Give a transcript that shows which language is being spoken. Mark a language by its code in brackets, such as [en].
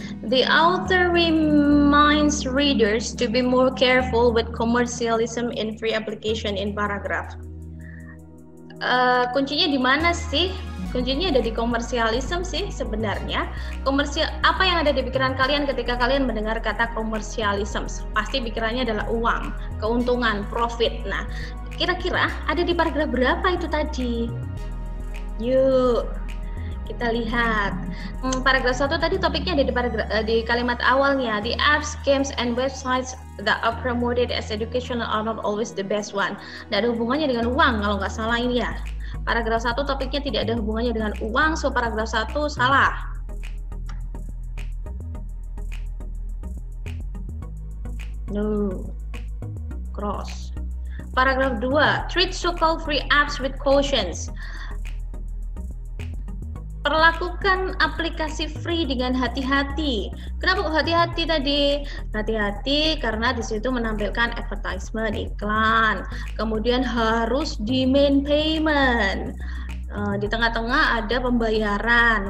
[en] The author reminds readers to be more careful with commercialism in free application in paragraph. [id] Kuncinya di mana sih? Kuncinya ada di komersialisme sih sebenarnya. Komersial, apa yang ada di pikiran kalian ketika kalian mendengar kata komersialisme? Pasti pikirannya adalah uang, keuntungan, profit. Nah, kira-kira ada di paragraf berapa itu tadi? Yuk, kita lihat. Paragraf 1 tadi topiknya ada di kalimat awalnya. [en] The apps, games, and websites that are promoted as educational are not always the best one. [id] Nggak ada hubungannya dengan uang kalau nggak salah ini ya. Paragraf 1 topiknya tidak ada hubungannya dengan uang, so paragraf 1 salah. [en] No. Cross. Paragraf 2, treat so-called free apps with cautions. [id] Perlakukan aplikasi free dengan hati-hati. Kenapa kok hati-hati tadi? Hati-hati karena di situ menampilkan advertisement, iklan. Kemudian harus [en] demand payment. [id] Di tengah-tengah ada pembayaran.